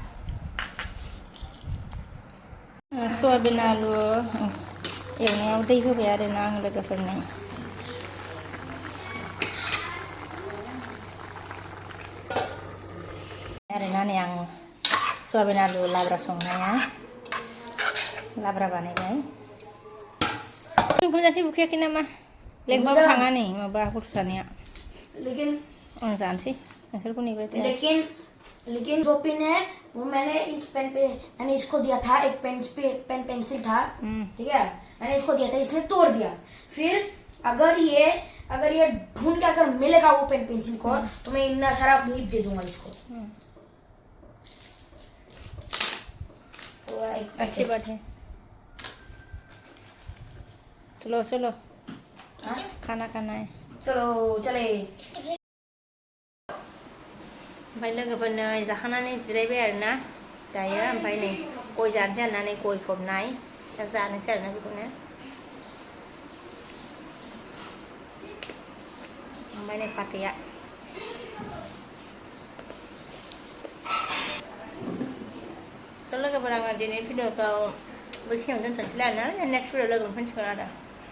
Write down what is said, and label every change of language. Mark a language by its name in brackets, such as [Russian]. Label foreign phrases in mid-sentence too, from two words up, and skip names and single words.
[Bodo] सयाबिन आलु एवनायाव दै होबाय आरोना आं लोगोफोरनो आरोना नै आं सयाबिन आलु लाब्रा संनाया लाब्रा बानायबाय ओंखाम जानो उखैयाखै नामा लेंबाबो थाङा नै माबा गथ' सानैया आं जानोसै नोंसोरखौ नेबाय [Hindi] लेकिन जो पेन है वो मैंने इस पेन पे मैंने इसको दिया था एक पेन पेंसिल था ठीक है मैंने इसको दिया था इसने तोड़ दिया फिर अगर ये ढूंढ के अगर मिलेगा वो पेन पेंसिल को तो मैं इतना सारा गिफ्ट दे दूंगा इसको तो अच्छी बात है चलो खाना खाना है चलो चले [Bodo] ओमफ्राय लोगोफोरनो जाखांनानै जिरायबाय आरोना दायो ओमफ्राय नै गय जानोसै आरोना नै गय फबनाय दा जानोसै आरोना बेखौनो ओमफ्राय नै फाथैया थ' लोगोफोर आङो दिनै भिडिअखौ बेखिनियावनो दोनथ'नोसैलाय आरोना [English] next video [Bodo] लोगो मोनफिनसिगोन आरो